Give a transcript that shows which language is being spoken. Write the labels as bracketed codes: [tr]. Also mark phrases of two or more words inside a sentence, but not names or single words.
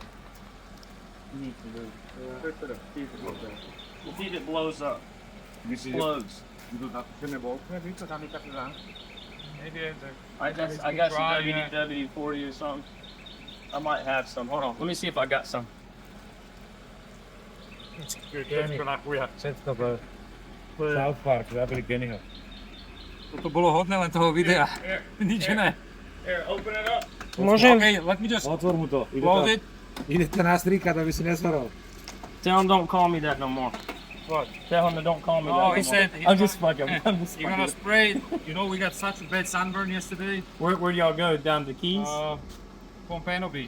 [en] You need to do. See if it blows up. See if it blows up. Blows. Maybe I got some Try, yeah. WD-40 or something. I might have some. Hold on. Let me see if I got some. [sk] Všetko pre South Park, zabili Kennyho. to bolo hodné len toho videa. Nič iné. [en] Here, open it up. Okay, let me just [sk] Otvor mu to. [en] close it. [sk] Idete na strýkať, aby si nesvarol. [en] Tell him don't call me that no more. What? Tell him to don't call me Oh, that he no said more. he's I'm just fucking. I'm just You're gonna fucking. spray. You know, we got such a bad sunburn yesterday. Where do y'all go? Down to the Keys? Pompano Beach.